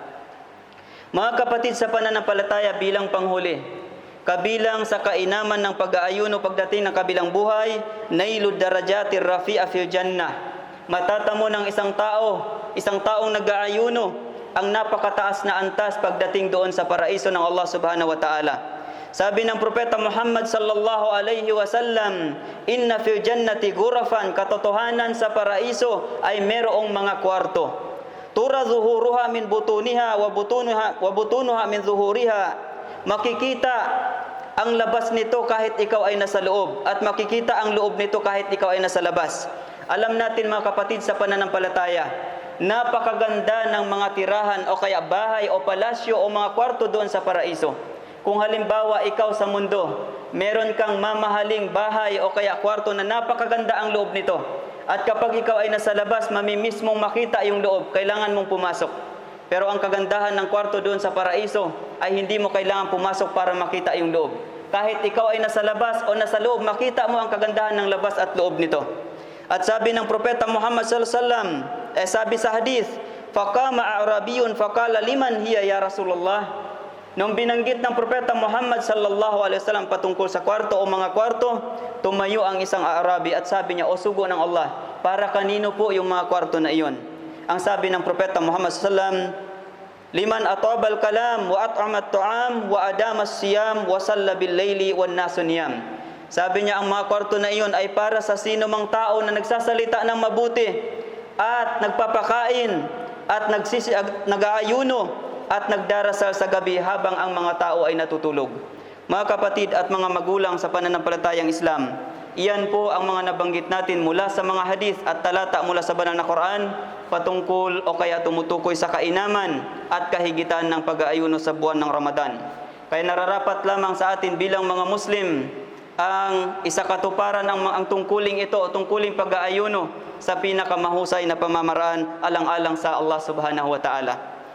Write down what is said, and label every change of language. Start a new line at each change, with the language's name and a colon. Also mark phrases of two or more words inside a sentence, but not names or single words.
Filipino: Mga kapatid sa pananampalataya, bilang panghuli, kabilang sa kainaman ng pag-aayuno pagdating ng kabilang buhay,
Arabic: نيل الدرجة الرفيعة في الجنة.
Filipino: Matatamo ng isang taong nag-aayuno ang napakataas na antas pagdating doon sa paraiso ng Allah
Arabic: سبحانه وتعالى.
Filipino: Sabi ng Propeta Muhammad
Arabic: صلى الله عليه وسلم, إن في الجنة غرفا,
Filipino: katotohanan sa paraiso ay merong mga kwarto.
Arabic: ترى ظهورها من بطونها وبطونها من ظهورها.
Filipino: Makikita ang labas nito kahit ikaw ay nasa loob, at makikita ang loob nito kahit ikaw ay nasa labas. Alam natin mga kapatid sa pananampalataya, napakaganda ng mga tirahan o kaya bahay o palasyo o mga kwarto doon sa paraiso. Kung halimbawa ikaw sa mundo, meron kang mamahaling bahay o kaya kwarto na napakaganda ang loob nito, at kapag ikaw ay nasa labas, mamimiss mong makita yung loob, kailangan mong pumasok. Pero ang kagandahan ng kwarto doon sa paraiso ay hindi mo kailangan pumasok para makita yung loob. Kahit ikaw ay nasa labas o nasa loob, makita mo ang kagandahan ng labas at loob nito. At sabi ng Propeta Muhammad
Arabic: صلى الله عليه وسلم,
Filipino: sabi sa hadith,
Arabic: فقام أعرابي فقال لمن هي يا رسول الله.
Filipino: Nung binanggit ng Propeta Muhammad
Arabic: صلى الله عليه وسلم
Filipino: patungkol sa kwarto o mga kwarto, tumayo ang isang Arabi at sabi niya, o sugo ng Allah, para kanino po yung mga kwarto na iyon? Ang sabi ng Propeta Muhammad
Arabic: صلى الله عليه وسلم لمن أطاب الكلام وأطعم الطعام وأدام الصيام وصلى بالليل والناس نيام.
Filipino: Sabi niya, ang mga kwarto na iyon ay para sa sino mang tao na nagsasalita ng mabuti at nagpapakain at nag-aayuno at nagdarasal sa gabi habang ang mga tao ay natutulog. Mga kapatid at mga magulang sa pananampalatayang Islam, iyan po ang mga nabanggit natin mula sa mga hadith at talata mula sa banal na Quran patungkol o kaya tumutukoy sa kainaman at kahigitan ng pag-aayuno sa buwan ng Ramadan. Kaya nararapat lamang sa atin bilang mga Muslim ang isakatuparan ang tungkuling ito o tungkuling pag-aayuno sa pinakamahusay na pamamaraan alang-alang sa Allah
Arabic: سبحانه وتعالى.